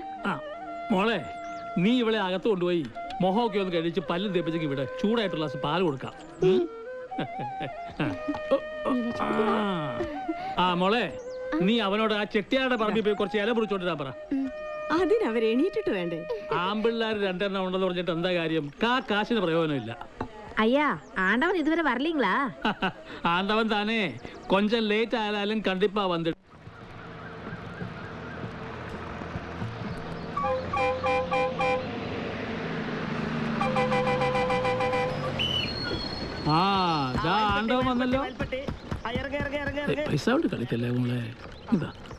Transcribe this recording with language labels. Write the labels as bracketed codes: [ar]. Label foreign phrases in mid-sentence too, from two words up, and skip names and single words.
[ml] മോളെ, നീ ഇവളെ അകത്ത് കൊണ്ടുപോയി മൊഹമൊക്കെ ഒന്ന് കഴിച്ച് പല്ലും തേപ്പിച്ചെങ്കിൽ ഇവിടെ ചൂടായിട്ടുള്ള പാല് കൊടുക്കാം. മോളെ, നീ അവനോട് ആ ചെട്ടിയാരുടെ പറമ്പിൽ പോയി കുറച്ച് ഇല പൊടിച്ചോണ്ടിരാ പറ. അതിനവർ എണീറ്റിട്ട് വേണ്ടേ? ആമ്പിള്ളേർ രണ്ടെണ്ണം ഉണ്ടെന്ന് പറഞ്ഞിട്ട് എന്താ കാര്യം? കാശിന് പ്രയോജനമില്ല. [ta] ஐயா, ஆண்டவன் இதுவரை வரலீங்களா? ஆண்டவன் தானே, கொஞ்சம் லேட் ஆனாலும் கண்டிப்பா வந்து. [ml] ആണ്ടവൻ വന്നല്ലോ. പൈസ കൊണ്ട് കളിക്കല്ലേ മോളെ. ഇതാ